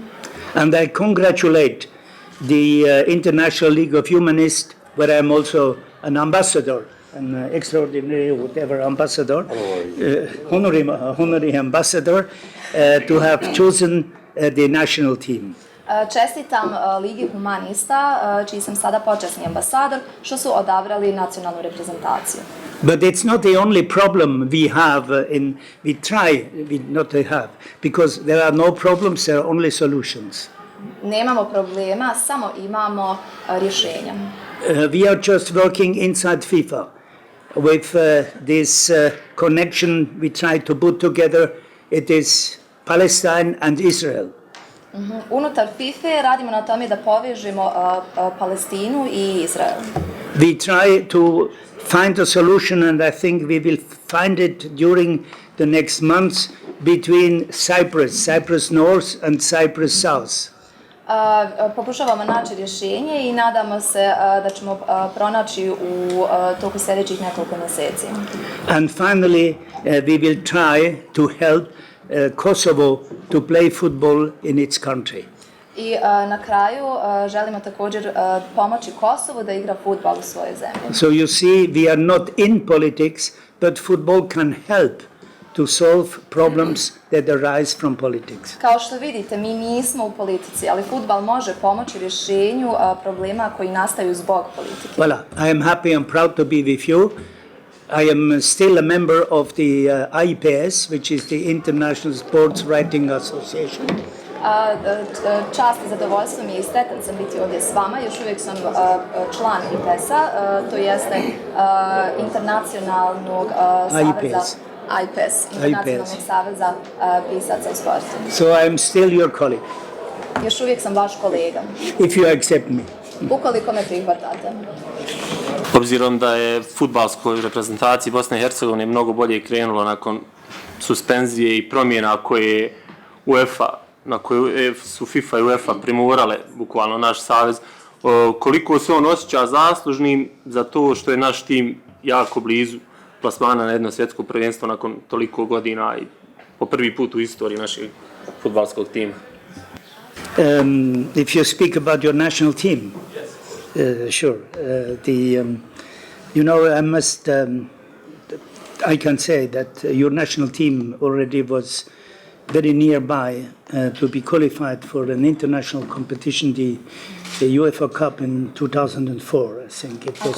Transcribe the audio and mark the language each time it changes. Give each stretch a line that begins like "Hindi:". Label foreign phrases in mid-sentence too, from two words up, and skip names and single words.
English: And I congratulate the International League of Humanists, where I am also an ambassador, an extraordinary whatever ambassador, honorary ambassador, to have chosen the national team.
Bosnian: Čestitam Ligi humanista, čiji sam sada počasni ambasador, što su odabrali nacionalnu reprezentaciju.
English: But it's not the only problem we have not to have, because there are no problems, there are only solutions.
Bosnian: Nemamo problema, samo imamo rješenja.
English: We are just working inside FIFA with this connection we try to put together. It is Palestine and Israel.
Bosnian: Unutar FIFA radimo na tome da povežemo Palestinu i Izrael.
English: We try to find a solution, and I think we will find it during the next months between Cyprus North and Cyprus South.
Bosnian: Pokušavamo naći rješenje i nadamo se da ćemo pronaći u toku sljedećih nekoliko mjeseci.
English: And finally, we will try to help Kosovo to play football in its country.
Bosnian: I na kraju želimo također pomoći Kosovu da igra fudbal u svojoj zemlji.
English: So you see, we are not in politics, but football can help to solve problems that arise from politics.
Bosnian: Kao što vidite, mi nismo u politici, ali fudbal može pomoći rješenju problema koji nastaju zbog politike.
English: Voilà, I am happy and proud to be with you. I am still a member of the IPS, which is the International Sports Writing Association.
Bosnian: Čast i zadovoljstvo mi je i sretan sam biti ovdje s vama. Još uvijek sam član IPS-a, to jeste Internacionalnog saveza Internacionalnog saveza pisaca u sportu.
English: So I am still your colleague.
Bosnian: Još uvijek sam vaš kolega.
English: If you accept me.
Bosnian: Ukoliko me prihvatate. Obzirom da je fudbalskoj reprezentaciji Bosne i Hercegovine mnogo bolje krenulo nakon suspenzije i promjena koje na koje su FIFA i UEFA primorale bukvalno naš savez, koliko se on osjeća zaslužnim za to što je naš tim jako blizu plasmana na jedno svjetsko prvenstvo nakon toliko godina i po prvi put u istoriji našeg fudbalskog tima.
English: If you speak about your national team, sure. I can say that your national team already was very nearby to be qualified for an international competition, the UEFA Cup in 2004, I think it was.